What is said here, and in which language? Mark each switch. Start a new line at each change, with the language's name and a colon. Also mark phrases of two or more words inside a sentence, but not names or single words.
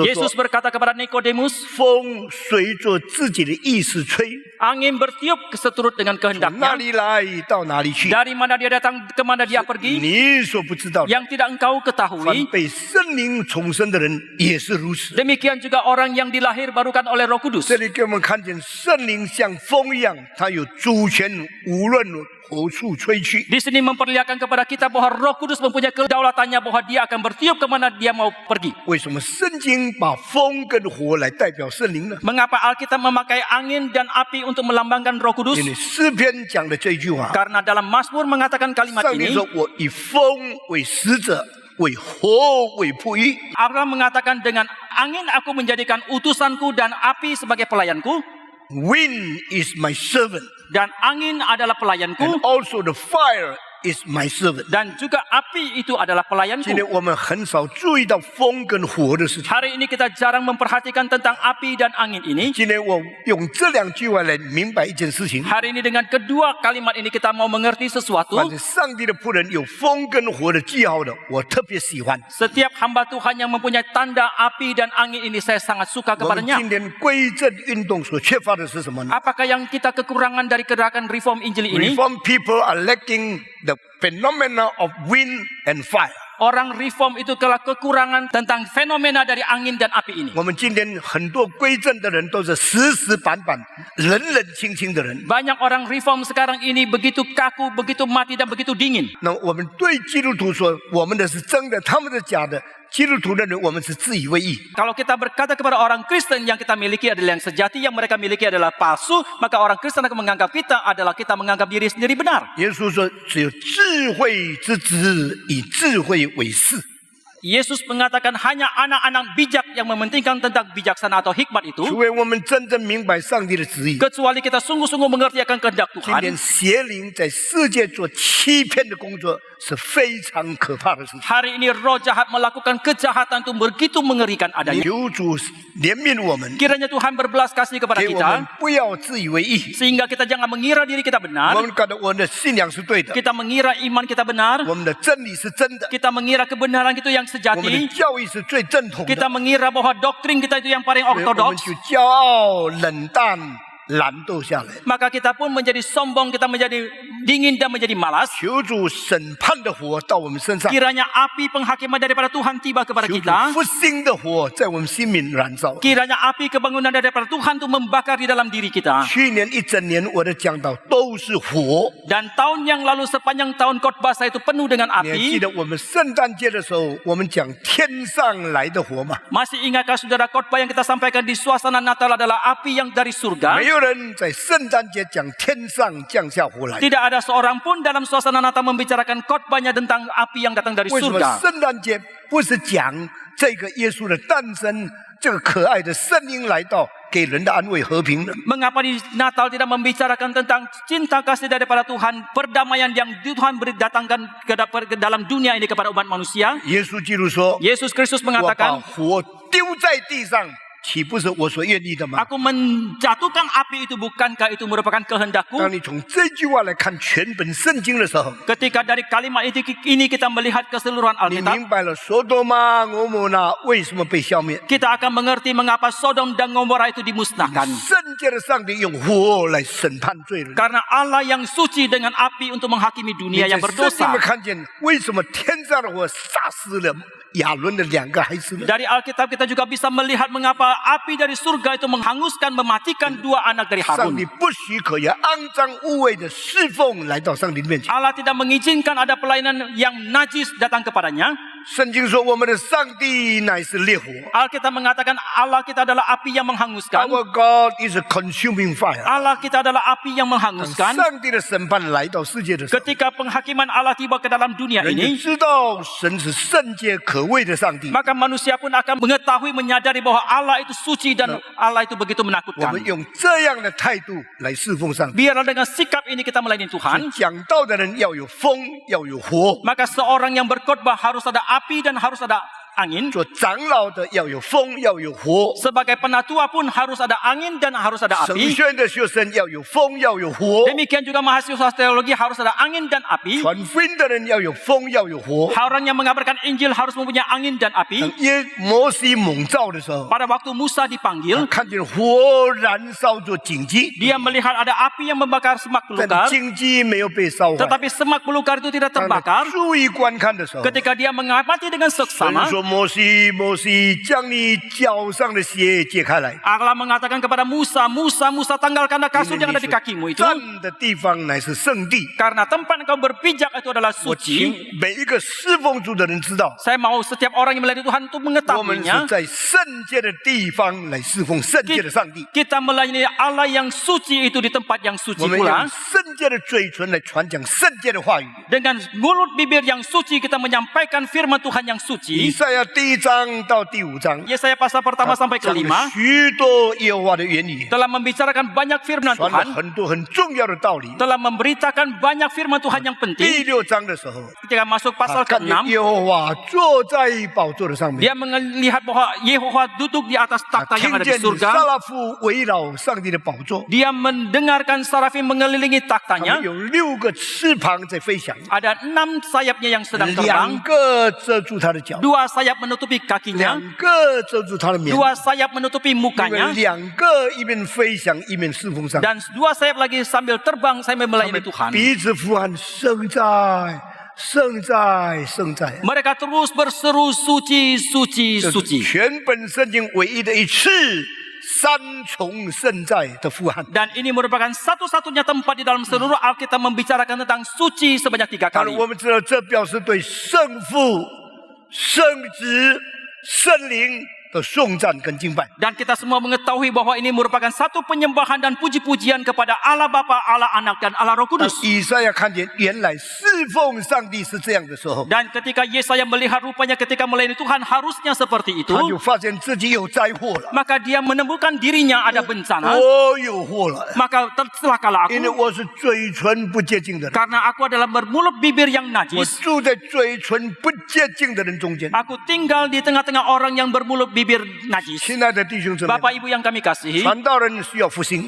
Indonesian: Yesus berkata kepada Nikodemus,
Chinese: 风随着自己的意思吹，
Indonesian: angin bertiup keseturut dengan
Chinese: 从哪
Indonesian: kehendaknya.
Chinese: 里来到哪里去，
Indonesian: Dari mana dia datang, ke mana dia pergi,
Chinese: 你所不知道的。
Indonesian: yang tidak engkau
Chinese: 凡
Indonesian: ketahui.
Chinese: 被圣灵重生的人也是如此。”
Indonesian: Demikian juga orang yang dilahir barukan oleh Roh Kudus.
Chinese: 这里给我们看见圣灵像风一样，它有主权，无论何处吹去。
Indonesian: Di sini memperlihatkan kepada kita bahwa Roh Kudus mempunyai kedaulatannya bahwa dia akan bertiup kemana dia mau pergi.
Chinese: 为什么圣经把风跟火来代表圣灵呢？
Indonesian: Mengapa Alkitab memakai angin dan api untuk melambangkan Roh Kudus?
Chinese: 因为诗篇讲的这句话，
Indonesian: Karena dalam Mazmur mengatakan kalimat
Chinese: 上帝
Indonesian: ini,
Chinese: 说：“我以风为使者，为火为仆役。
Indonesian: Allah mengatakan dengan angin aku menjadikan utusanku dan api sebagai pelayanku.
English: Wind is my servant,
Indonesian: Dan angin adalah pelayanku.
English: and also the fire is my servant。”
Indonesian: Dan juga api itu adalah
Chinese: 今
Indonesian: pelayanku.
Chinese: 天我们很少注意到风跟火的事情。
Indonesian: Hari ini kita jarang memperhatikan tentang api dan angin ini.
Chinese: 今天我用这两句话来明白一件事情：
Indonesian: Hari ini dengan kedua kalimat ini kita mau mengerti sesuatu.
Chinese: 反正上帝的仆人有风跟火的记号的，我特别喜欢。
Indonesian: Setiap hamba Tuhan yang mempunyai tanda api dan angin ini saya sangat suka
Chinese: 我们
Indonesian: kepadanya.
Chinese: 今天归正运动所缺乏的是什么呢
Indonesian: Apakah yang kita kekurangan dari gerakan reform Injil ini?
English: ？Reform people are lacking the phenomena of wind and fire。
Indonesian: Orang reform itu telah kekurangan tentang fenomena dari angin dan api ini.
Chinese: 我们今天很多归正的人都是死死板板、冷冷清清的人。 Banyak orang reform sekarang ini begitu kaku, begitu mati dan begitu dingin. 那我们对基督徒说，我们的是真的，他们是假的。基督徒的人，我们是自以为意。
Indonesian: Kalau kita berkata kepada orang Kristen yang kita miliki adalah yang sejati, yang mereka miliki adalah palsu, maka orang Kristen akan menganggap kita adalah kita menganggap diri sendiri benar.
Chinese: 耶稣说：“只有智慧之子以智慧为事。”
Indonesian: Yesus mengatakan hanya anak-anak bijak yang mementingkan tentang bijaksana atau hikmat
Chinese: 除
Indonesian: itu,
Chinese: 非我们真正明白上帝的旨意。
Indonesian: kecuali kita sungguh-sungguh mengerti akan kehendak
Chinese: 今
Indonesian: Tuhan.
Chinese: 天邪灵在世界做欺骗的工作是非常可怕的事情。
Indonesian: Hari ini roh jahat melakukan kejahatan itu begitu mengerikan adanya.
Chinese: 求主怜悯我们，
Indonesian: Kiranya Tuhan berbelas kasih kepada
Chinese: 给我们
Indonesian: kita,
Chinese: 不要自以为意。
Indonesian: sehingga kita jangan mengira diri kita
Chinese: 我
Indonesian: benar,
Chinese: 们感到我们的信仰是对的，
Indonesian: kita mengira iman kita benar,
Chinese: 我们的真理是真的，
Indonesian: kita mengira kebenaran itu yang
Chinese: 我们的
Indonesian: sejati,
Chinese: 教义是最正统的，
Indonesian: kita mengira bahwa doktrin kita itu yang paling
Chinese: 所以我们
Indonesian: ortodoks,
Chinese: 就骄傲、冷淡、 懒惰下来。
Indonesian: maka kita pun menjadi sombong, kita menjadi dingin dan menjadi malas.
Chinese: 求主审判的火到我们身上，
Indonesian: Kiranya api penghakiman daripada Tuhan tiba kepada
Chinese: 求主
Indonesian: kita.
Chinese: 复兴的火在我们心里燃烧。
Indonesian: Kiranya api kebangunan daripada Tuhan itu membakar di dalam diri kita.
Chinese: 去年一整年我的讲道都是火，
Indonesian: Dan tahun yang lalu sepanjang tahun khotbah saya itu penuh dengan
Chinese: 你还记
Indonesian: api.
Chinese: 得我们圣诞节的时候，我们讲天上来的火吗？
Indonesian: Masih ingatkah saudara khotbah yang kita sampaikan di suasana Natal adalah api yang dari surga?
Chinese: 没有人在圣诞节讲天上降下火来。
Indonesian: Tidak ada seorang pun dalam suasana Natal membicarakan khotbahnya tentang api yang datang dari
Chinese: 为什么
Indonesian: surga.
Chinese: 圣诞节不是讲这个耶稣的诞生，这个可爱的圣婴来到，给人的安慰和平呢？
Indonesian: Mengapa di Natal tidak membicarakan tentang cinta kasih daripada Tuhan, perdamaian yang Tuhan beri datangkan ke dalam dunia ini kepada umat manusia?
Chinese: 耶稣基督说
Indonesian: Yesus Kristus：“
Chinese: 我把
Indonesian: mengatakan,
Chinese: 火丢在地上，岂不是我所愿意的吗？”
Indonesian: Aku menjatuhkan api itu, bukankah itu merupakan kehendakku?
Chinese: 当你从这句话来看全本圣经的时候，
Indonesian: Ketika dari kalimat ini kita melihat keseluruhan
Chinese: 你
Indonesian: Alkitab,
Chinese: 明白了索多玛、俄摩拉为什么被消灭？
Indonesian: kita akan mengerti mengapa Sodom dan Gomora itu dimusnahkan.
Chinese: 圣洁的上帝用火来审判罪人。
Indonesian: Karena Allah yang suci dengan api untuk menghakimi
Chinese: 你
Indonesian: dunia
Chinese: 在
Indonesian: yang
Chinese: 圣经
Indonesian: berdosa.
Chinese: 里看见为什么天上的火杀死了亚伦的2个孩子呢？
Indonesian: Dari Alkitab kita juga bisa melihat mengapa api dari surga itu menghanguskan, mematikan 2 anak dari
Chinese: 上
Indonesian: Harun.
Chinese: 帝不许可有肮脏污秽的侍奉来到上帝面前。
Indonesian: Allah tidak mengizinkan ada pelayanan yang najis datang kepadanya.
Chinese: 圣经说我们的上帝乃是烈火
Indonesian: Alkitab mengatakan Allah kita adalah api yang menghanguskan.
English: ，Our God is a consuming fire。
Indonesian: Allah kita adalah api yang
Chinese: 当
Indonesian: menghanguskan.
Chinese: 上帝的审判来到世界的时候，
Indonesian: Ketika penghakiman Allah tiba ke dalam dunia
Chinese: 人就
Indonesian: ini,
Chinese: 知道神是圣洁可畏的上帝。
Indonesian: maka manusia pun akan mengetahui, menyadari bahwa Allah itu suci dan Allah itu begitu
Chinese: 我
Indonesian: menakutkan.
Chinese: 们用这样的态度来侍奉上帝。
Indonesian: Biarlah dengan sikap ini kita melayani Tuhan.
Chinese: 讲道的人要有风，要有火；
Indonesian: Maka seorang yang berkhotbah harus ada api dan harus ada angin.
Chinese: 做长老的要有风，要有火；
Indonesian: Sebagai penatua pun harus ada angin dan harus ada
Chinese: 神
Indonesian: api.
Chinese: 学院的学生要有风，要有火；
Indonesian: Demikian juga mahasiswa teologi harus ada angin dan api.
Chinese: 传福音的人要有风，要有火。
Indonesian: Orang yang mengabarkan Injil harus mempunyai angin dan
Chinese: 等
Indonesian: api.
Chinese: 摩西蒙召的时候，
Indonesian: Pada waktu Musa dipanggil,
Chinese: 看见火燃烧着荆棘，
Indonesian: dia melihat ada api yang membakar semak
Chinese: 但
Indonesian: belukar.
Chinese: 荆棘没有被烧坏。
Indonesian: Tetapi semak belukar itu tidak
Chinese: 当
Indonesian: terbakar.
Chinese: 他注意观看的时候，
Indonesian: Ketika dia mengamati dengan
Chinese: 神
Indonesian: seksama,
Chinese: 说：“摩西，摩西，将你脚上的鞋解开来。
Indonesian: Allah mengatakan kepada Musa, Musa, tanggalkanlah kasut yang ada di kakimu itu.
Chinese: 站的地方乃是圣地。
Indonesian: Karena tempat engkau berpijak itu adalah
Chinese: 我请
Indonesian: suci.
Chinese: 每一个侍奉主的人知道，
Indonesian: Saya mau setiap orang yang melayani Tuhan untuk
Chinese: 我们是
Indonesian: mengetahuinya.
Chinese: 在圣洁的地方来侍奉圣洁的上帝。
Indonesian: Kita melayani Allah yang suci itu di tempat yang
Chinese: 我
Indonesian: suci
Chinese: 们用
Indonesian: pula.
Chinese: 圣洁的嘴唇来传讲圣洁的话语。
Indonesian: Dengan mulut bibir yang suci kita menyampaikan firman Tuhan yang
Chinese: 以
Indonesian: suci.
Chinese: 赛亚第1章到第5章，
Indonesian: Yesaya pasal pertama sampai
Chinese: 讲
Indonesian: ke-5
Chinese: 了许多耶和华的言语，
Indonesian: telah membicarakan banyak firman
Chinese: 传了
Indonesian: Tuhan,
Chinese: 很多很重要的道理。
Indonesian: telah memberitakan banyak firman Tuhan yang
Chinese: 第
Indonesian: penting.
Chinese: 6 章的时候，
Indonesian: Ketika masuk
Chinese: 他
Indonesian: pasal
Chinese: 看见
Indonesian: ke-6,
Chinese: 耶和华坐在宝座的上面，
Indonesian: dia melihat bahwa Yehova duduk di atas
Chinese: 他
Indonesian: takhta yang
Chinese: 听
Indonesian: ada di
Chinese: 见撒
Indonesian: surga.
Chinese: 拉夫围绕上帝的宝座，
Indonesian: Dia mendengarkan sarafim mengelilingi
Chinese: 他
Indonesian: taktanya.
Chinese: 们有6个翅膀在飞翔，
Indonesian: Ada 6 sayapnya yang sedang 2 terbang.
Chinese: 个遮住他的脚，
Indonesian: 2 sayap menutupi kakinya.
Chinese: 2 个遮住他的面，
Indonesian: 2 sayap menutupi
Chinese: 因为
Indonesian: mukanya.
Chinese: 2个一边飞翔一边侍奉上帝，
Indonesian: Dan 2 sayap lagi sambil terbang sambil
Chinese: 他
Indonesian: melayani
Chinese: 们
Indonesian: Tuhan.
Chinese: 彼此呼喊：圣在，圣在，圣在。
Indonesian: Mereka terus berseru suci, suci,
Chinese: 这是
Indonesian: suci.
Chinese: 全本圣经唯一的一次3重圣在的呼喊。
Indonesian: Dan ini merupakan satu-satunya tempat di dalam seluruh Alkitab membicarakan tentang suci sebanyak 3
Chinese: 当
Indonesian: kali.
Chinese: 然，我们知道这表示对圣父、圣子、圣灵的颂赞跟敬拜。
Indonesian: Dan kita semua mengetahui bahwa ini merupakan satu penyembahan dan puji-pujian kepada Allah Bapa, Allah Anak, dan Allah Roh
Chinese: 当
Indonesian: Kudus.
Chinese: 以赛亚看见原来侍奉上帝是这样的时候，
Indonesian: Dan ketika Yesaya melihat rupanya ketika melayani Tuhan harusnya seperti itu,
Chinese: 他就发现自己有灾祸了。
Indonesian: maka dia menemukan dirinya ada bencana.
Chinese: 我有祸了，
Indonesian: Maka celakalah
Chinese: 因为
Indonesian: aku
Chinese: 我是嘴唇不洁净的人，
Indonesian: karena aku adalah bermulut bibir yang
Chinese: 我
Indonesian: najis.
Chinese: 住在嘴唇不洁净的人中间。
Indonesian: Aku tinggal di tengah-tengah orang yang bermulut bibir najis.
Chinese: 亲爱的弟兄姊妹，
Indonesian: Bapak Ibu yang kami kasihi,
Chinese: 传道人需要复兴，